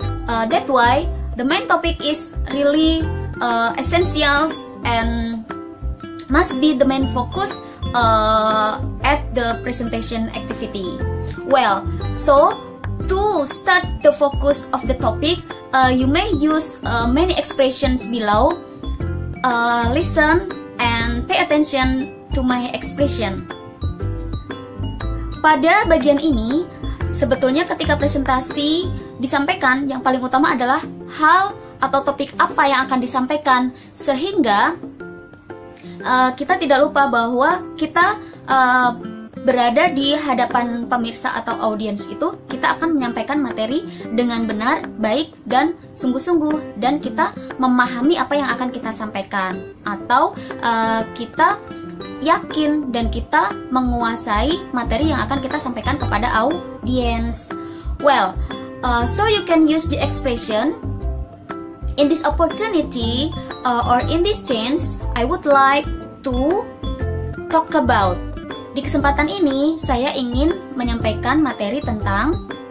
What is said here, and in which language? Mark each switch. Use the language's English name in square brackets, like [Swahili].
[English] That's why the main topic is really essential and must be the main focus at the presentation activity. Well, so to start the focus of the topic, you may use many expressions below. Listen and pay attention to my expression. [Indonesian] Pada bagian ini, sebetulnya ketika presentasi disampaikan, yang paling utama adalah hal atau topik apa yang akan disampaikan, sehingga kita tidak lupa bahwa kita berada di hadapan pemirsa atau audiens itu, kita akan menyampaikan materi dengan benar, baik, dan sungguh-sungguh, dan kita memahami apa yang akan kita sampaikan, atau kita yakin dan kita menguasai materi yang akan kita sampaikan kepada audiens. [English] Well, so you can use the expression, in this opportunity or in this chance, I would like to talk about. [Indonesian] Di kesempatan ini, saya ingin menyampaikan materi tentang.